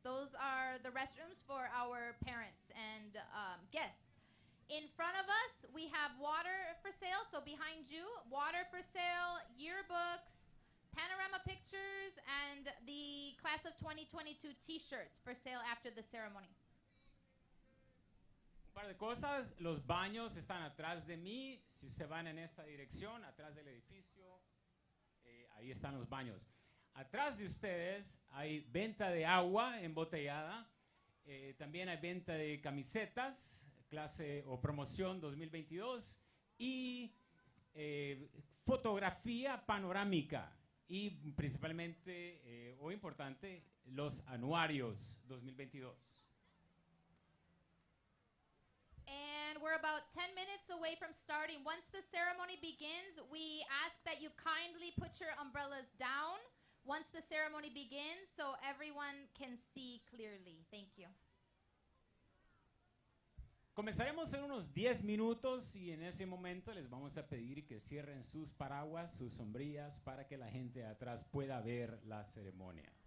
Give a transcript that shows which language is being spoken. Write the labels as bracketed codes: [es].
[en] Those are the restrooms for our parents and guests. In front of us, we have water for sale. So behind you, water for sale, yearbooks, panorama pictures, and the class of 2022 t-shirts for sale after the ceremony. [es] Un par de cosas. Los baños están atrás de mí. Si se van en esta dirección, atrás del edificio, ahí están los baños. Atrás de ustedes hay venta de agua embotellada. También hay venta de camisetas, clase o promoción 2022, y fotografía panorámica, y principalmente, o importante, los anuarios 2022. [en] And we're about 10 minutes away from starting. Once the ceremony begins, we ask that you kindly put your umbrellas down once the ceremony begins so everyone can see clearly. Thank you. [es] Comenzaremos en unos 10 minutos y en ese momento les vamos a pedir que cierren sus paraguas, sus sombrillas, para que la gente de atrás pueda ver la ceremonia.